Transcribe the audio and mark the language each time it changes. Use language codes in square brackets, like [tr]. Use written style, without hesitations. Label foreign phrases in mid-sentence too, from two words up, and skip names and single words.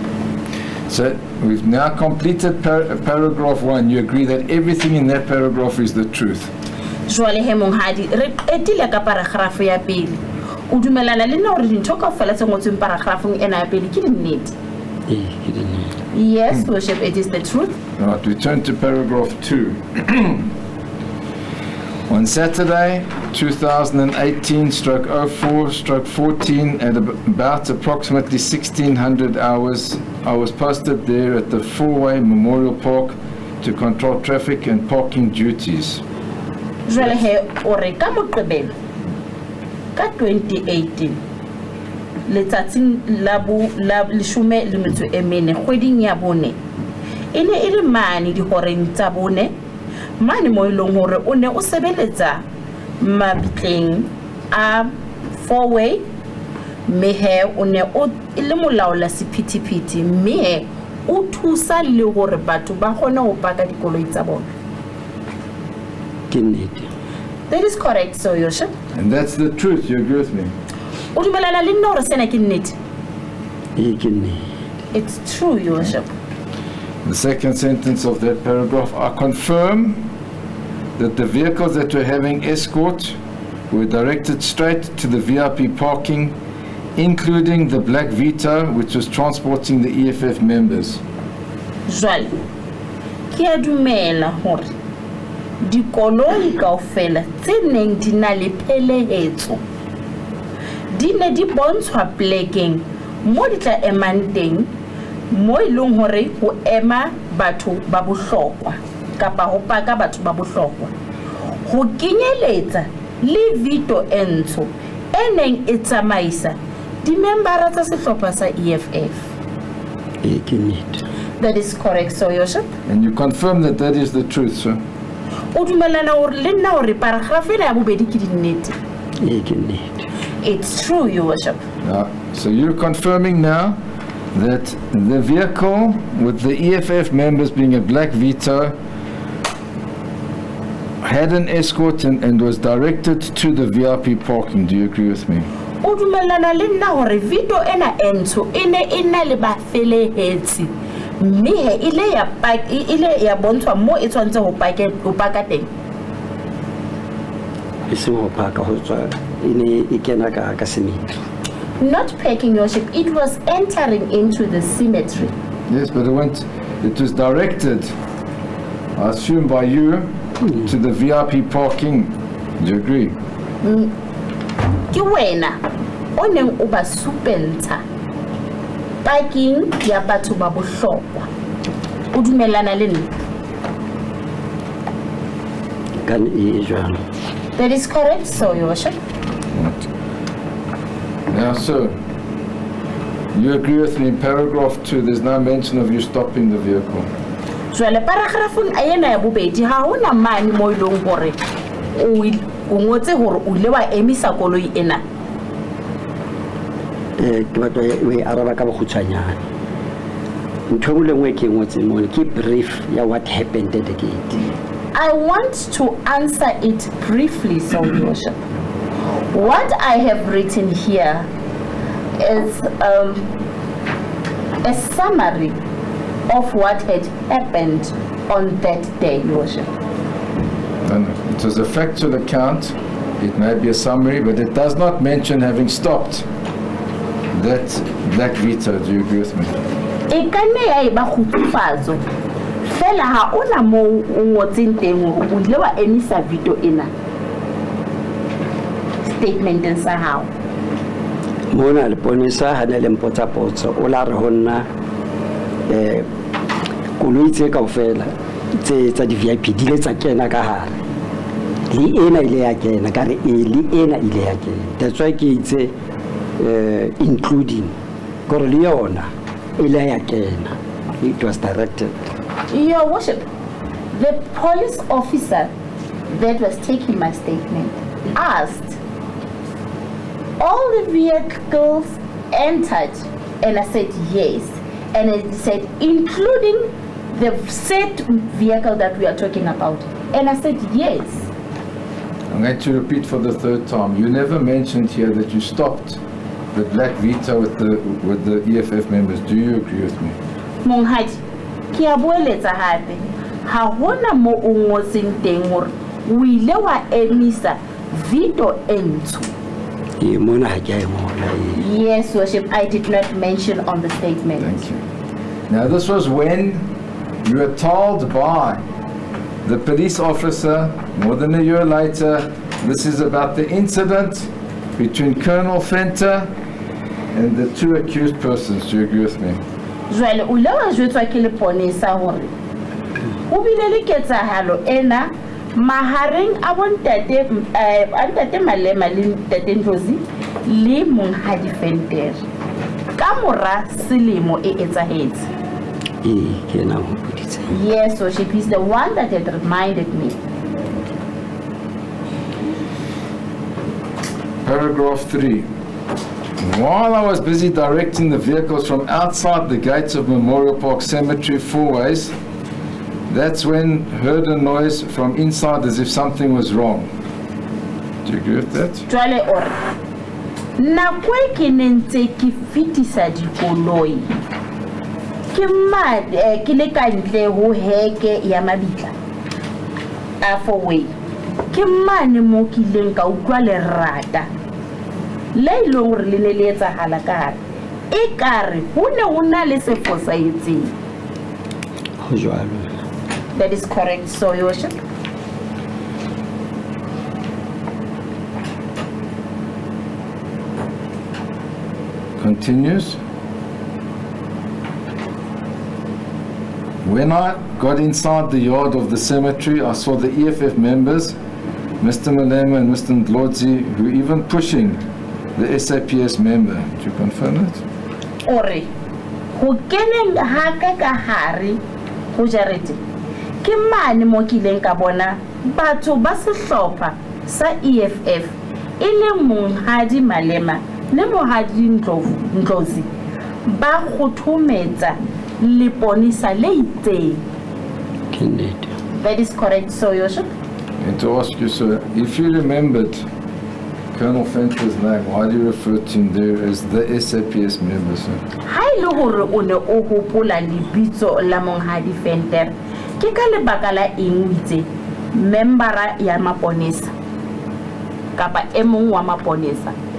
[en] So we've now completed paragraph 1. You agree that everything in that paragraph is the truth? [st] Jwale he monghadi re qetile ka paragraph ya pele o dumelana le nna hore dintho kaofela tse ngotsweng paragraphong ena ya pele ke nnete? Ke nnete. [en] Yes, Worship, it is the truth. Right, we turn to paragraph 2. On Saturday, 2018/04/14, at about approximately 1600 hours, I was posted there at the four-way Memorial Park to control traffic and parking duties. [st] Jwale he ore ka Moqebelo ka 2018 letsatsing la leshome le metso e mene kgweding ya bone e ne e le mane dihoreng tsa bone mane mo ileng hore o ne o sebeletsa mabitleng a four-way mme he o ne o le molaola sephethephethe mme he o thusa le hore batho ba kgone ho paka dikoloi tsa bona. Ke nnete. [en] That is correct, so Your Worship. And that's the truth, you agree with me? [st] O dumelana le nna hore sena ke nnete? Ke nnete. [en] It's true, Your Worship. The second sentence of that paragraph, I confirm that the vehicles that were having escort were directed straight to the VIP parking, including the black Vito, which was transporting the EFF members. [st] Jwale, ke a dumela hore dikoloi kaofela tse neng di na le phelehetso di ne di bontshwa plekeng mo di tla emang teng mo e leng hore ho ema batho ba bohlokwa kapa ho paka batho ba bohlokwa ho kenyeletsa le Vito entsho e neng e tsamaisa di-membara tsa sehlopha sa EFF. Ke nnete. [en] That is correct, so Your Worship. And you confirm that that is the truth, sir? [st] O dumelana hore le nna hore paragraph ena ya bobedi ke dinnete? Ke nnete. [en] It's true, Your Worship. So you're confirming now that the vehicle with the EFF members being a black Vito had an escort and was directed to the VIP parking. Do you agree with me? [st] O dumelana le nna hore Vito ena entsho ene ena le ba felehetsi mme he ile ya bontshwa mo e tshwantse ho paka teng? E se ho paka ho tswa ene e kena ka cemetery. [en] Not packing, Your Worship, it was entering into the cemetery. Yes, but it was directed, I assume by you, to the VIP parking. Do you agree? [st] Ke wena o neng o ba supeltsha parking ya batho ba bohlokwa. O dumelana le nna? Kan e jwalo. [en] That is correct, so Your Worship. Now, sir, you agree with me in paragraph 2, there's no mention of you stopping the vehicle. [st] Jwale paragraphong a ena ya bobedi ha hona mane mo ileng hore o ngotse hore o ile wa emisa koloi ena. Ke batla we araba ka bokgutshwanyane. Ntho e nngwe ke ngotse mo ke brief ya [en] what happened at the gate. I want to answer it briefly, so Your Worship. What I have written here is a summary of what had happened on that day, Your Worship. No, no. It was a factual account. It may be a summary, but it does not mention having stopped that black veto. Do you agree with me? [st] E ka nne ya eba kgutsufatso fela ha ona mo o ngotseng teng hore o ile wa emisa veto ena statement sa hao. Mona le ponisa ha ne le mpotsa potso o la re ho nna koloi tse kaofela tse tsa di VIP di le tsa kena ka hare le ena ile ya kena ka re le ena ile ya kena. [en] That's why [st] ke itse including gore le yona ile ya kena. [en] It was directed. Your worship, the police officer that was taking my statement asked all the vehicles entered, and I said yes, and it said including the said vehicle that we are talking about, and I said yes. I'm going to repeat for the third time. You never mentioned here that you stopped the black veto with the EFF members. Do you agree with me? [st] Monghadi, ke a boeletsa hape ha hona mo o ngotseng teng hore o ile wa emisa veto e ntsho. Mona ha ke a ngola. [en] Yes, worship, I did not mention on the statement. Thank you. Now this was when you were told by the police officer more than a year later, this is about the incident between Colonel Fenter and the two accused persons. Do you agree with me? [st] Jwale o ile wa jwetswa ke leponesa hore o bile le ketsahalo ena mahareng a bontate Malema le ntate Ndlozi le monghadi Venter ka mora selemo e etsahetse. Ke na ho putitse. [en] Yes, so she is the one that had reminded me. Paragraph 3. While I was busy directing the vehicles from outside the gates of Memorial Park Cemetery 4 ways, that's when heard a noise from inside as if something was wrong. Do you agree with that? [st] Jwale ore nako e ke nentse ke fitisa dikoloi ke le ka ntle ho heke ya mabitla a 4 way ke mane mo ke ileng ka utlwa lerata le ile hore le ne le etsahala ka hare e kare ho ne ho na le se fosahetseng. Ho jwalo. [en] That is correct, so your worship. Continues. When I got inside the yard of the cemetery, I saw the EFF members, Mr. Malema and Mr. Ndlozi, who were even pushing the SAPS member. Do you confirm that? [st] Ore ho keneng haka ka hare ho jarete ke mane mo ke ileng ka bona batho ba sehlopha sa EFF e le monghadi Malema le monghadi Ndlozi ba khothometsa leponisa le itseng. [en] That is correct, so your worship. And to ask you, sir, if you remembered Colonel Fenter's name, why do you refer to him there as the SAPS member, sir? [st] Ha ile hore o ne o hopola lebitso la monghadi Venter ke ka lebaka la eng o itse membera ya maponesa kapa e mong wa maponesa?